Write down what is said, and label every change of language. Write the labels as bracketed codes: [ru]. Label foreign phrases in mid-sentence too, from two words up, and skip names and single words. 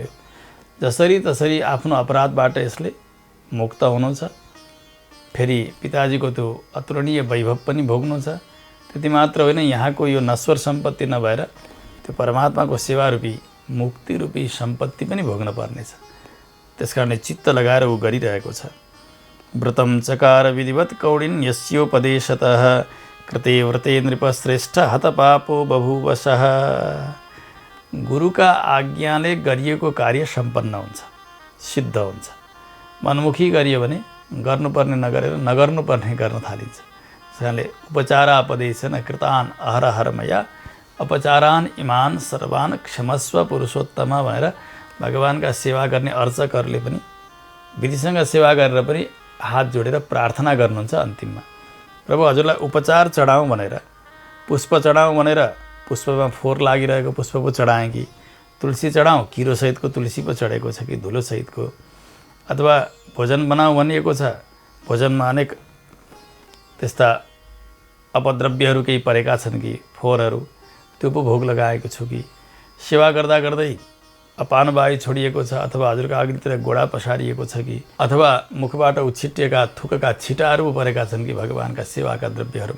[ne] जसरी तसरी आफ्नो अपराधबाट यसले मुक्त हुनु छ। फेरि पिताजीको त्यो अतुलनीय वैभव पनि भोग्नु छ। त्यति मात्र होइन, यहाँको यो नश्वर सम्पत्ति नभएर त्यो परमात्माको सेवारूपी मुक्तिरूपी सम्पत्ति पनि भोग्न पर्नेछ। त्यसकारणले चित्त लगाएर ऊ गरिरहेको छ। [sa] व्रतम चकार विधिवत कौडिन यस्योपदेशतः कृते व्रते नृपश्रेष्ठ हतपापो बभूवशः। [ne] गुरुका आज्ञाले गरिएको कार्य सम्पन्न हुन्छ, सिद्ध हुन्छ। मनमुखी गरियो भने गर्नुपर्ने नगरेर नगर्नुपर्ने गर्न थालिन्छ। त्यसकारणले [sa] उपचारापदेशन कृतान अहरहरमया अपचारान इमान सर्वान क्षमस्व पुरुषोत्तम [ne] भनेर भगवानका सेवा गर्ने अर्चकहरूले पनि विधिसँग सेवा गरेर पनि हात जोडेर प्रार्थना गर्नुहुन्छ। अन्तिममा प्रभु हजुरलाई उपचार चढाउँ भनेर, पुष्प चढाउँ भनेर पुष्पमा फोहोर लागिरहेको पुष्प पो चढाएँ कि तुलसी चढाउँ, किरोसहितको तुलसी पो चढेको छ कि धुलोसहितको, अथवा भोजन बनाऊ भनिएको छ, भोजनमा अनेक त्यस्ता अपद्रव्यहरू केही परेका छन् कि फोहोरहरू, त्यो पो भोग लगाएको छु कि, सेवा गर्दा गर्दै अपानवायु छोडिएको छ अथवा हजुरका अग्नितिर गोडा पसारिएको छ कि, अथवा मुखबाट उछिटिएका थुकका छिटाहरू परेका छन् कि भगवानका सेवाका द्रव्यहरूमा।